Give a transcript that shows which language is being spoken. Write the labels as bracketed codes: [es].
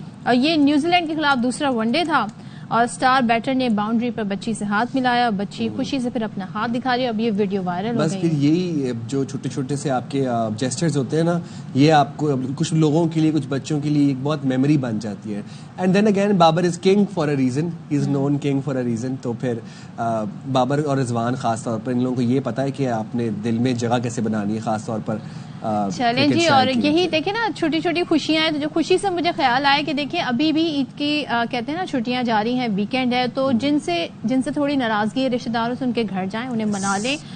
[ur] اور یہ New Zealand کے خلاف دوسرا ون ڈے تھا اور سٹار بیٹر نے باؤنڈری پر بچی سے ہاتھ ملایا. بچی خوشی سے پھر اپنا ہاتھ دکھا رہی ہے. اب یہ ویڈیو وائرل ہو گئی. بس پھر یہی جو چھوٹے چھوٹے سے آپ کے جیسچرز ہوتے ہیں نا، یہ آپ کو کچھ لوگوں کے لیے، کچھ بچوں کے لیے ایک بہت میموری بن جاتی ہے. [en] And then again Babar is king for a reason, he is known king for a reason. [ur] تو پھر بابر اور رضوان خاص طور پر ان لوگوں کو یہ پتا ہے کہ آپ نے دل میں جگہ کیسے بنانی ہے، خاص طور پر. چلیں جی، اور یہی دیکھیں نا چھوٹی چھوٹی خوشیاں ہیں. تو جو خوشی سے مجھے خیال آیا کہ دیکھیں ابھی بھی عید کی کہتے ہیں نا چھٹیاں جاری ہیں، ویکینڈ ہے، تو جن سے تھوڑی ناراضگی ہے رشتہ داروں سے، ان کے گھر جائیں، انہیں منا لیں.